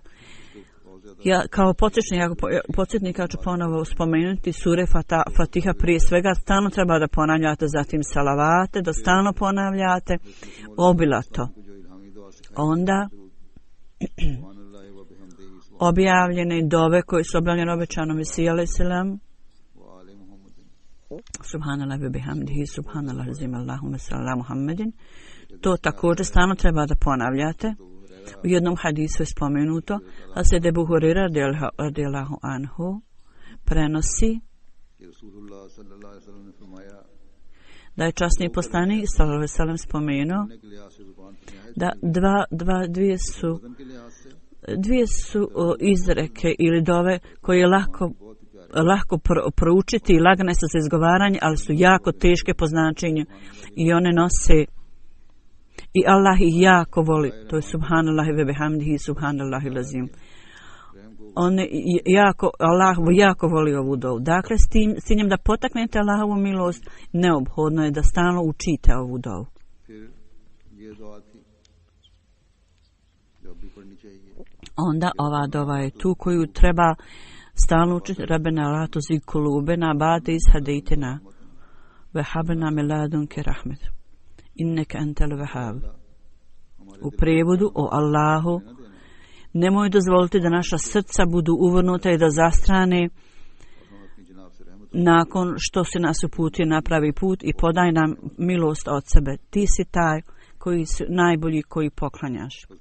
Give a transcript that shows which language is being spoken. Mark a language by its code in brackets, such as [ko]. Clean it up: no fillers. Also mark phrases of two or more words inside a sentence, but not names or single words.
[bs] Ja kao podsjetnik ću ponovo spomenuti sure Fatiha prije svega. Stalno treba da ponavljate, zatim salavate, da stalno ponavljate obilato. Onda objavljene dove koje su objavljene obećanom Mesiji alejselam. [ar] سبحان الله وبحمده، سبحان الله العظيم، اللهم صل على محمد. [bs] To također stalno treba da ponavljate. U jednom hadisu je spomenuto, Hazret Ebu Hurajra [ar] رضي الله عنه [bs] prenosi da je časni poslanik [ar] صلى الله عليه وسلم [bs] spomenuo da dvije su izreke ili dove koje je lako proučiti i lagane su za izgovaranje, ali su jako teške po značenju i one nose i Allah ih jako voli. To je [ar] سبحان الله وبحمده، سبحان الله العظيم. [bs] Allah jako voli ovu dovu. Dakle, s ciljem da potaknete Allahovu milost, neophodno je da stalno učite ovu dovu. Onda ova dova je tu koju treba stalno učiti. [ar] ربنا لا تزغ قلوبنا بعد إذ هديتنا وهب لنا من لدنك رحمة إنك أنت الوهاب. [bs] U prijevodu, o Allahu, nemoj dozvoliti da naša srca budu uvrnuta i da zastrane nakon što si nas uputio na pravi put i podaj nam milost od sebe. Ti si taj koji si najbolji koji poklanjaš.